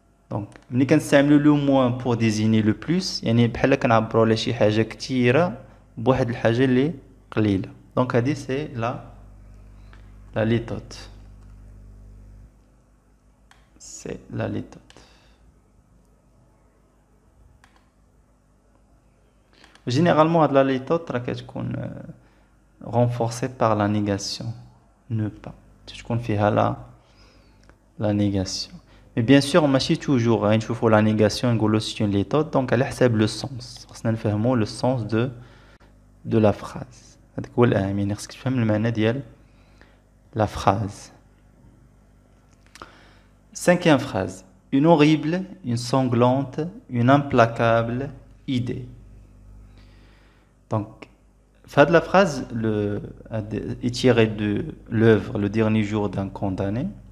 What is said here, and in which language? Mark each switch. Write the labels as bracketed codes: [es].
[ar] Donc, ملي كنستعملوا [fr] le moins pour désigner le plus, [ar] يعني بحال كنعبروا على شي حاجة كثيرة بواحد الحاجة اللي قليلة. [fr] Donc, هذه c'est la litote. C'est la litote. Généralement, la litote [ar] كتكون [fr] renforcée par la négation. Ne pas. [ar] تكون فيها [fr] la négation. Mais bien sûr, on marche toujours, hein, il faut la négation, c'est une méthode, donc elle حسب le sens. [ar] خصنا نفهموا [fr] le sens de la phrase. [ar] هذاك هو الأهم، يعني خصك تفهم المعنى ديال la phrase. [fr] Cinquième phrase. Une horrible, une sanglante, une implacable idée. Donc, fin de la phrase est tirée de l'œuvre Le dernier jour d'un condamné.